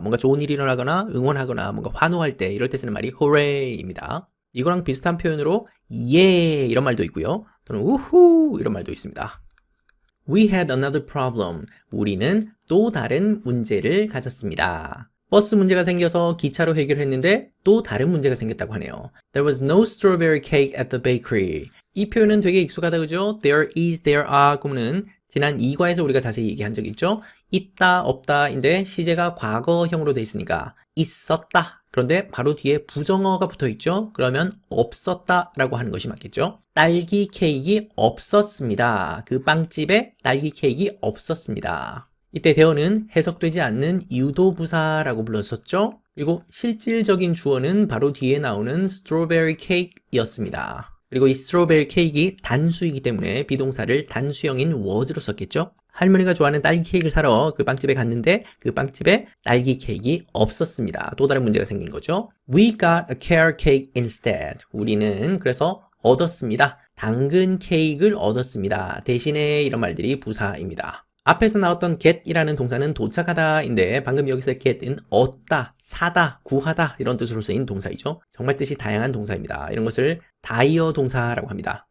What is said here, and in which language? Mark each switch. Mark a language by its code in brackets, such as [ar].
[ko] 뭔가 좋은 일이 일어나거나 응원하거나 뭔가 환호할 때 이럴 때 쓰는 말이 호레이입니다. 이거랑 비슷한 표현으로 예 이런 말도 있고요. 또는 우후 이런 말도 있습니다. [en] We had another problem. [ko] 우리는 또 다른 문제를 가졌습니다. 버스 문제가 생겨서 기차로 해결했는데 또 다른 문제가 생겼다고 하네요. [en] There was no strawberry cake at the bakery. [ko] 이 표현은 되게 익숙하다 그죠? [en] There is, there are [ko] 그러면은 지난 2과에서 우리가 자세히 얘기한 적 있죠? 있다, 없다인데 시제가 과거형으로 돼 있으니까 있었다. 그런데 바로 뒤에 부정어가 붙어 있죠? 그러면 없었다 라고 하는 것이 맞겠죠? 딸기 케이크 없었습니다. 그 빵집에 딸기 케이크 없었습니다. 이때 대어는 해석되지 않는 유도부사라고 불렀었죠? 그리고 실질적인 주어는 바로 뒤에 나오는 strawberry cake이었습니다. 그리고 이 strawberry cake이 단수이기 때문에 비동사를 단수형인 was로 썼겠죠? 할머니가 좋아하는 딸기 케이크를 사러 그 빵집에 갔는데 그 빵집에 딸기 케이크가 없었습니다. 또 다른 문제가 생긴 거죠. [en] We got a carrot cake instead. [ko] 우리는 그래서 얻었습니다. 당근 케이크를 얻었습니다. 대신에 이런 말들이 부사입니다. 앞에서 나왔던 get이라는 동사는 도착하다인데 방금 여기서 get은 얻다, 사다, 구하다 이런 뜻으로 쓰인 동사이죠. 정말 뜻이 다양한 동사입니다. 이런 것을 다이어 동사라고 합니다.